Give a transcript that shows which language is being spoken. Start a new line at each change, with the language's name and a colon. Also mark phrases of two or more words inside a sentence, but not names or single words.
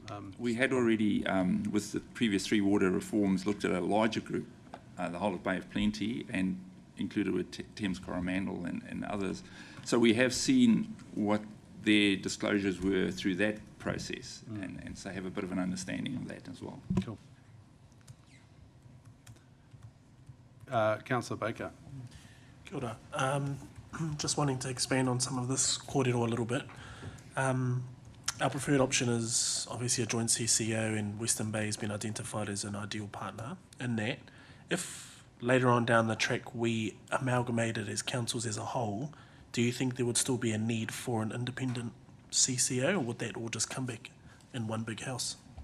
English: We had already, with the previous 3 water reforms, looked at a larger group the whole of Bay of Plenty, and included with Thames Coromandel and others. So we have seen what their disclosures were through that process, and so have a bit of an understanding of that as well. Cool. Councillor Baker.
Māori: Kia ora.
English: Just wanting to expand on some of this kōrero a little bit. Our preferred option is obviously a joint CCO, and Western Bay has been identified as an ideal partner in that. If later on down the track we amalgamated as councils as a whole, do you think there would still be a need for an independent CCO, or would that all just come back in one big house?